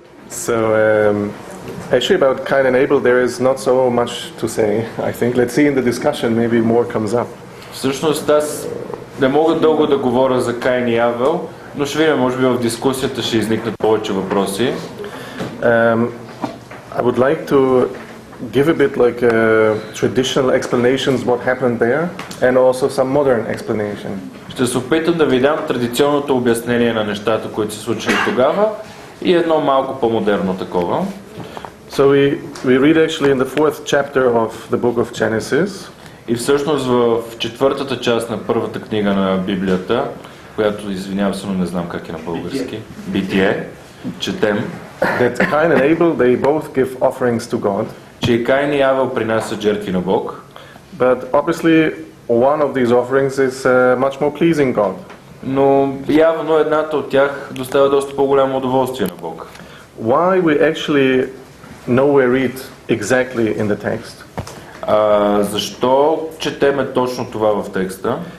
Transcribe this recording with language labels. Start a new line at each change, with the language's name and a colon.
English: So, actually about Cain and Abel there is not so much to say, I think. Let's see in the discussion, maybe more comes up.
Bulgarian: Всъщност аз не мога дълго да говоря за Каин и Авел, но ще видим, може би в дискусията ще изникнат повече въпроси.
English: I would like to give a bit like traditional explanations what happened there, and also some modern explanation.
Bulgarian: Ще се опитам да ви дам традиционното обяснение на нещата, които се случили тогава, и едно малко по-модерно такова.
English: So we read actually in the fourth chapter of the book of Genesis.
Bulgarian: И всъщност в четвъртата част на първата книга на Библията, която, извинявам се, но не знам как е на български, Битие, четем,
English: that Cain and Abel they both give offerings to God.
Bulgarian: Че и Каин и Авел принасят жертви на Бог.
English: But obviously one of these offerings is much more pleasing God.
Bulgarian: Но явно едната от тях доставя доста по-голямо удоволствие на Бог.
English: Why we actually nowhere read exactly in the text?
Bulgarian: Защо четеме точно това в текста?